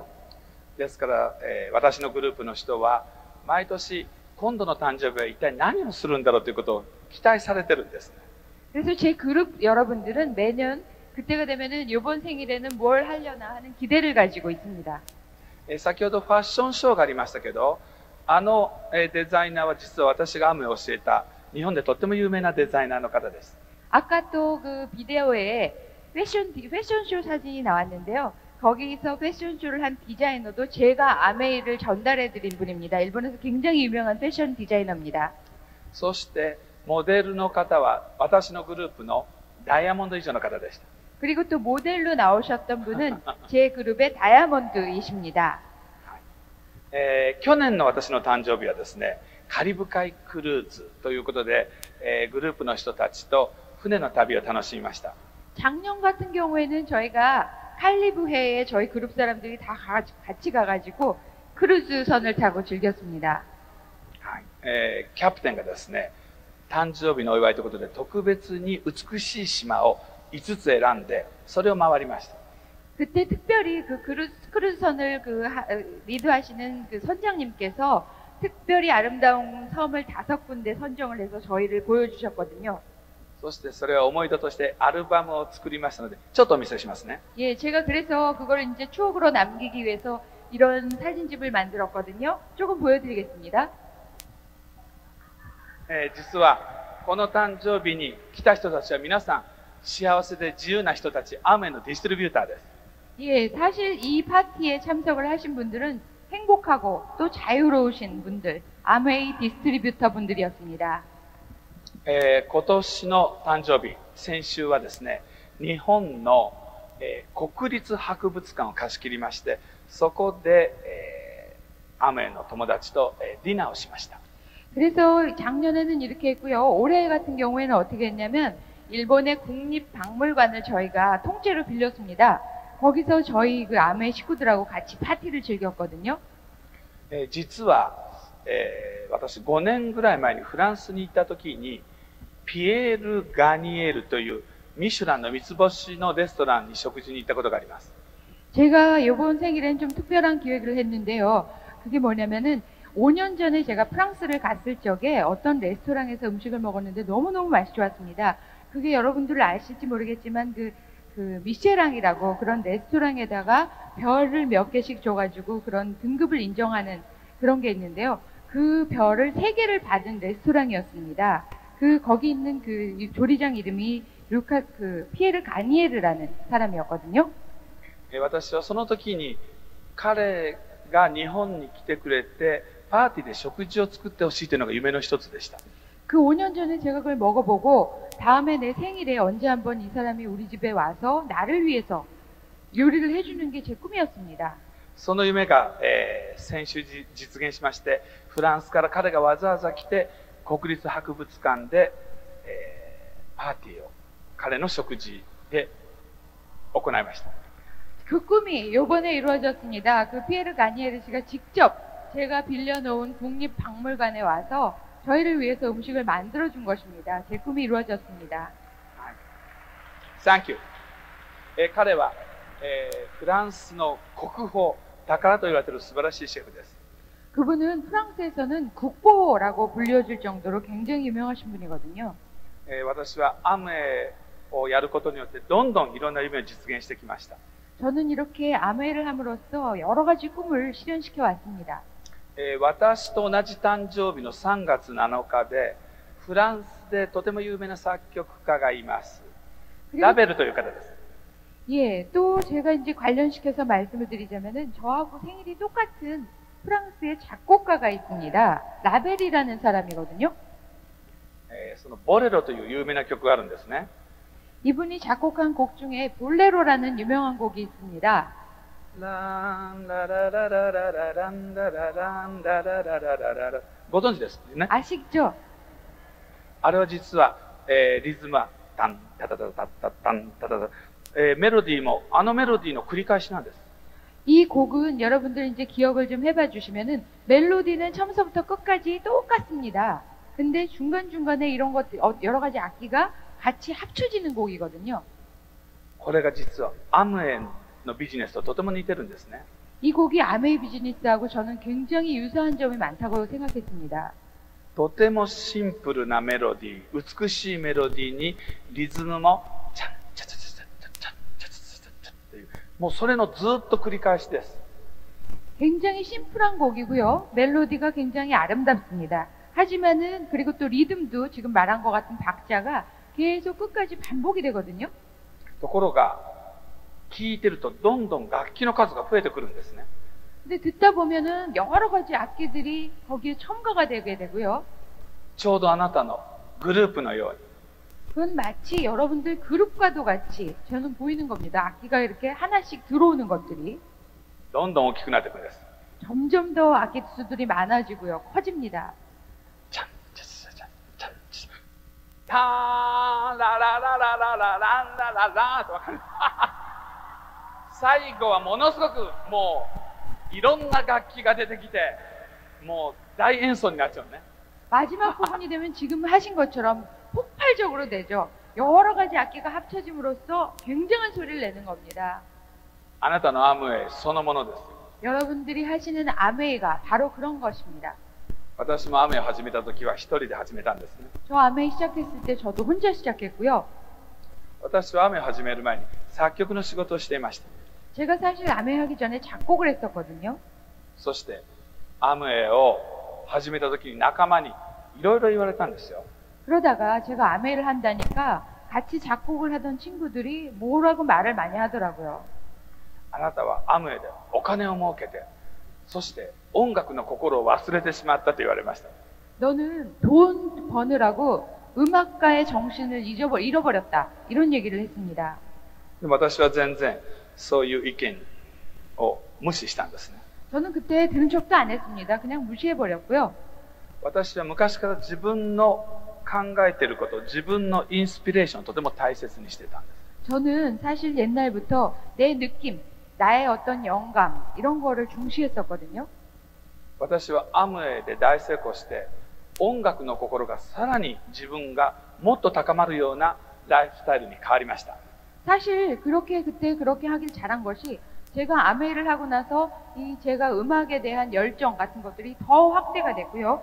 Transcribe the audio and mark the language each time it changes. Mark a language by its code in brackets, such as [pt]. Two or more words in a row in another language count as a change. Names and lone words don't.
[ja] ですから、私のグループの人は毎年今度の誕生日は一体何をするんだろうということを期待されてるんですね。 [ko] 그래서 제 그룹 여러분들은 매년 그때가 되면은 이번 생일에는 뭘 하려나 하는 기대를 가지고 있습니다. [ja] 先ほどファッションショーがありましたけど、デザイナーは実は私がアムを教えた日本でとっても有名なデザイナーの方です。 [ko] 아까 또 그 비디오에 패션쇼 사진이 나왔는데요. 거기서 패션쇼를 한 디자이너도 제가 아메이를 전달해 드린 분입니다. 일본에서 굉장히 유명한 패션 디자이너입니다. [ja] そしてモデルの方は私のグループのダイヤモンド以上の方でした。 [ko] 그리고 또 모델로 나오셨던 분은 제 그룹의 다이아몬드이십니다. [ja] 去年の私の誕生日はですね、カリブ海クルーズということで、グループの人たちと船の旅を楽しみました。 [ko] 작년 같은 경우에는 저희가 칼리브해에 저희 그룹 사람들이 다 같이 가가지고 크루즈선을 타고 즐겼습니다. [ja] はい、キャプテンがですね、誕生日のお祝いということで特別に美しい島を5つ選んでそれを回りました。 [ko] 그때 특별히 그 크루즈선을 리드하시는 그 선장님께서 특별히 아름다운 섬을 5군데 선정을 해서 저희를 보여주셨거든요. [ja] そしてそれを思い出としてアルバムを作りましたので、ちょっとお見せしますね。 [ko] 예, 제가 그래서 그걸 이제 추억으로 남기기 위해서 이런 사진집을 만들었거든요. 조금 보여드리겠습니다. [ja] 実はこの誕生日に来た人たちは皆さん幸せで自由な人たち、アムウェイのディストリビューターです。 [ko] 예, 사실 이 파티에 참석을 하신 분들은 행복하고 또 자유로우신 분들, 아메이 디스트리뷰터 분들이었습니다. [ja] 今年の誕生日、先週はですね、日本の、国立博物館を貸し切りまして、そこで、アムウェイの友達と、ディナーをしました。 [ko] 그래서 작년에는 이렇게 했고요. 올해 같은 경우에는 어떻게 했냐면 일본의 국립박물관을 저희가 통째로 빌렸습니다. 거기서 저희 그 아메 식구들하고 같이 파티를 즐겼거든요. [ja] 実は、私5年ぐらい前にフランスに行った時にピエール・ガニエルというミシュランの三つ星のレストランに食事に行ったことがあります。 [ko] 제가 이번 생일엔 좀 특별한 기획을 했는데요. 그게 뭐냐면은 5년 전에 제가 프랑스를 갔을 적에 어떤 레스토랑에서 음식을 먹었는데 너무너무 맛이 좋았습니다. 그게 여러분들 아실지 모르겠지만 그 미쉐랑이라고 그런 레스토랑에다가 별을 몇 개씩 줘가지고 그런 등급을 인정하는 그런 게 있는데요. 그 별을 3개를 받은 레스토랑이었습니다. 거기 있는 그 조리장 이름이 피에르 가니에르라는 사람이었거든요. [ja] 私はその時に彼が日本に来てくれてパーティーで食事を作ってほしいというのが夢の一つでした。 [ko] 그 5년 전에 제가 그걸 먹어보고 다음에 내 생일에 언제 한번 이 사람이 우리 집에 와서 나를 위해서 요리를 해주는 게 제 꿈이었습니다. [ja] その夢が、先週実現しまして、フランスから彼がわざわざ来て国立博物館で、パーティーを彼の食事で行いました。 [ko] 그 꿈이 이번에 이루어졌습니다. 그 피에르 가니에르 씨가 직접 제가 빌려놓은 국립박물관에 와서 저희를 위해서 음식을 만들어준 것입니다. 제 꿈이 이루어졌습니다. [en] Thank you. [ja] 彼は、フランスの国宝、宝と言われている素晴らしいシェフです。 [ko] 그분은 프랑스에서는 국보라고 불려질 정도로 굉장히 유명하신 분이거든요. [ja] 私はアムウェイをやることによってどんどんいろんな夢を実現してきました。 [ko] 저는 이렇게 아메이를 함으로써 여러 가지 꿈을 실현시켜 왔습니다. [ja] 私と同じ誕生日の3月7日で、フランスでとても有名な作曲家がいます。ラベルという方です。 [ko] 예, 또 제가 이제 관련시켜서 말씀을 드리자면은 저하고 생일이 똑같은 프랑스의 작곡가가 있습니다. 라벨이라는 사람이거든요. [ja] そのボレロという有名な曲があるんですね。 [ko] 이분이 작곡한 곡 중에 볼레로라는 유명한 곡이 있습니다. [ja] ランララララララランララランラララララララ、ご存知ですね。 [ko] 아시죠? [ja] あれは実は、リズムはタンタタタタタタンタタタ、メロディーもあのメロディーの繰り返しなんです。 [ko] 이 곡은 여러분들 이제 기억을 좀 해봐 주시면은 멜로디는 처음부터 끝까지 똑같습니다. 근데 중간중간에 이런 것 여러 가지 악기가 같이 합쳐지는 곡이거든요. [ja] これが実はアムウェイのビジネスととても似てるんですね。 [ko] 이 곡이 아메이 비즈니스하고 저는 굉장히 유사한 점이 많다고 생각했습니다. [ja] とてもシンプルなメロディー、美しいメロディーにリズムもチャンチャチャチャチャチャチャチャチャチャチャっていう、もうそれのずっと繰り返しです。 [ko] 굉장히 심플한 곡이고요. 멜로디가 굉장히 아름답습니다. 하지만은 그리고 또 리듬도 지금 말한 것 같은 박자가 계속 끝까지 반복이 되거든요. [ja] ところが聴いてるとどんどん楽器の数が増えてくるんですね。 [ko] 근데 듣다 보면은 여러 가지 악기들이 거기에 첨가가 되게 되고요. [ja] ちょうどあなたのグループのように [ko] 그건 마치 여러분들 그룹과도 같이 저는 보이는 겁니다. 악기가 이렇게 하나씩 들어오는 것들이 [ja] どんどん大きくなっていくんです。 [ko] 점점 더 악기 수들이 많아지고요. 커집니다. [ja] チャンチャチャチャチャンチャターンララララララランラララとわかる。最後はものすごくもういろんな楽器が出てきて、もう大演奏になっちゃうね。 [ko] 마지막 부분이 되면 지금 하신 것처럼 폭발적으로 되죠. 여러 가지 악기가 합쳐짐으로써 굉장한 소리를 내는 겁니다. [ja] あなたのアムウェイそのものです。 [ko] 여러분들이 하시는 아메이가 바로 그런 것입니다. [ja] 私もアムウェイを始めた時は一人で始めたんですね。 [ko] 저 아메이 시작했을 때 저도 혼자 시작했고요. [ja] 私はアムウェイを始める前に作曲の仕事をしていました。 [ko] 제가 사실 아메이 하기 전에 작곡을 했었거든요. [ja] そしてアムウェイを始めた時に仲間にいろいろ言われたんですよ。 [ko] 그러다가 제가 아메이를 한다니까 같이 작곡을 하던 친구들이 뭐라고 말을 많이 하더라고요. [ja] あなたはアムウェイでお金を儲けて、そして音楽の心を忘れてしまったと言われました。 [ko] 너는 돈 버느라고 음악가의 정신을 잃어버렸다. 이런 얘기를 했습니다. [ja] でも私は全然そういう意見を無視したんですね。 [ko] 저는 그때 들은 척도 안 했습니다. 그냥 무시해버렸고요. [ja] 私は昔から自分の考えていること、自分のインスピレーションをとても大切にしていたんです。 [ko] 저는 사실 옛날부터 내 느낌, 나의 어떤 영감 이런 거를 중시했었거든요. [ja] 私はアムウェイで大成功して音楽の心がさらに自分がもっと高まるようなライフスタイルに変わりました。 [ko] 사실 그때 그렇게 하길 잘한 것이 제가 아메이를 하고 나서 제가 음악에 대한 열정 같은 것들이 더 확대가 됐고요.